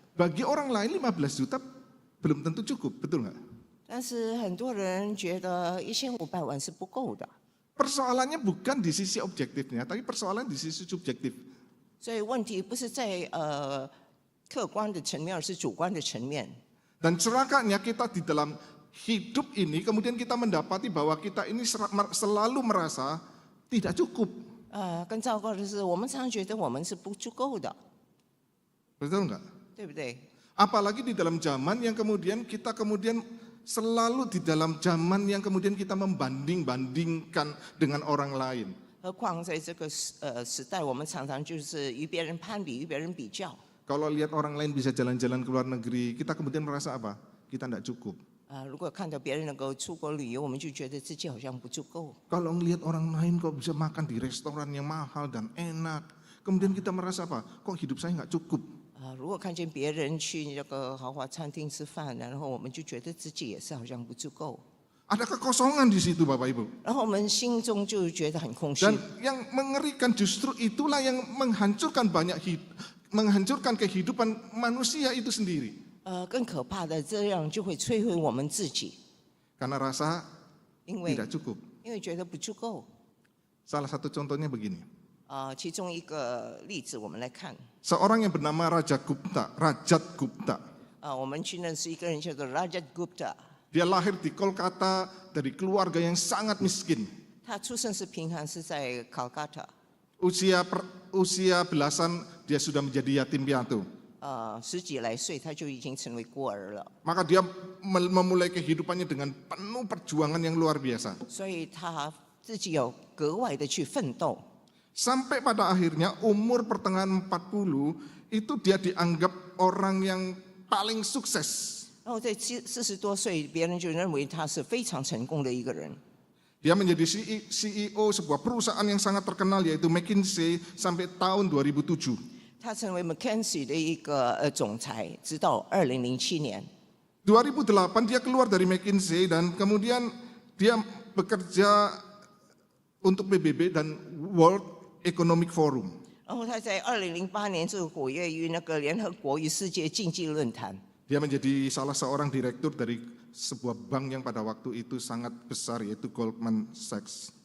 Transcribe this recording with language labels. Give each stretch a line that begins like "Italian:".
Indonesian: bagi orang lain 15 juta belum tentu cukup, betul nggak?
Chinese: 但是很多人觉得1500万是不够的。
Indonesian: Persoalannya bukan di sisi objektifnya, tapi persoalan di sisi subjektif.
Chinese: 所以问题不是在客观的层面，而是主观的层面。
Indonesian: Dan celakanya kita di dalam hidup ini, kemudian kita mendapati bahwa kita ini selalu merasa tidak cukup.
Chinese: 更糟糕的是，我们常常觉得我们是不足够的，
Indonesian: Betul nggak?
Chinese: 对不对？
Indonesian: Apalagi di dalam zaman yang kemudian kita selalu di dalam zaman yang kemudian kita membanding-bandingkan dengan orang lain.
Chinese: 何况在这个时代，我们常常就是与别人攀比，与别人比较。
Indonesian: Kalau lihat orang lain bisa jalan-jalan ke luar negeri, kita kemudian merasa apa? Kita tidak cukup.
Chinese: 如果看到别人能够出国旅游，我们就觉得自己好像不足够。
Indonesian: Kalau ngelihat orang lain kok bisa makan di restoran yang mahal dan enak, kemudian kita merasa apa? Kok hidup saya nggak cukup?
Chinese: 如果看见别人去那个豪华餐厅吃饭，然后我们就觉得自己也是好像不足够，
Indonesian: Ada kekosongan di situ, Bapak Ibu.
Chinese: 然后我们心中就觉得很空虚。
Indonesian: Dan yang mengerikan justru itulah yang menghancurkan menghancurkan kehidupan manusia itu sendiri.
Chinese: 更可怕的，这样就会摧毁我们自己，
Indonesian: Karena rasa
Chinese: 因为
Indonesian: tidak cukup.
Chinese: 觉得不足够。
Indonesian: Salah satu contohnya begini.
Chinese: 其中一个例子，我们来看。
Indonesian: Seorang yang bernama Rajat Gupta.
Chinese: 我们去认识一个人叫做 Rajat Gupta，
Indonesian: Dia lahir di Kolkata dari keluarga yang sangat miskin.
Chinese: 他出生是贫寒，是在 Calcutta。
Indonesian: Usia belasan dia sudah menjadi yatim piatu.
Chinese: 10几来岁他就已经成为孤儿了，
Indonesian: Maka dia memulai kehidupannya dengan penuh perjuangan yang luar biasa.
Chinese: 所以他自己有格外的去奋斗。
Indonesian: Sampai pada akhirnya umur pertengahan 40 itu dia dianggap orang yang paling sukses.
Chinese: 然后在40多岁，别人就认为他是非常成功的一个人。
Indonesian: Dia menjadi CEO sebuah perusahaan yang sangat terkenal yaitu McKinsey sampai tahun 2007.
Chinese: 他成为 McKinsey 的一个总裁，直到2007年。
Indonesian: 2008 dia keluar dari McKinsey dan kemudian dia bekerja untuk PBB dan World Economic Forum.
Chinese: 然后他在2008年就活跃于那个联合国与世界经济论坛。
Indonesian: Dia menjadi salah seorang direktur dari sebuah bank yang pada waktu itu sangat besar yaitu Goldman Sachs.